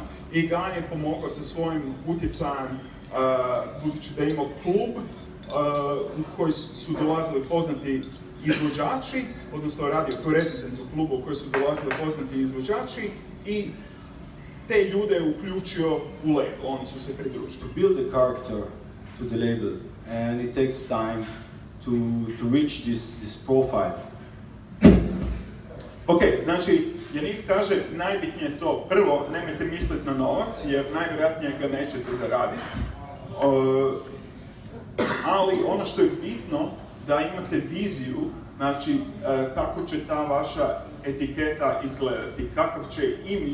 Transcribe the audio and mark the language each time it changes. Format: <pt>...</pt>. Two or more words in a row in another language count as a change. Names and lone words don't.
<hr>I Gan je pomogao sa svojim utjecajem, budući da je imao klub u koji su dolazili poznati izvođači, odnosno radio kao rezident u klubu u koji su dolazili poznati izvođači i te ljude je uključio u label, oni su se pridružili.</hr> <en>To build a character to the label and it takes time to reach this profile.</en> <hr>Ok, znači Yaniv kaže najbitnije je to, prvo nemojte misliti na novac jer najvjerojatnije ga nećete zaraditi, ali ono što je bitno da imate viziju, znači kako će ta vaša etiketa izgledati, kakav će imidž</hr>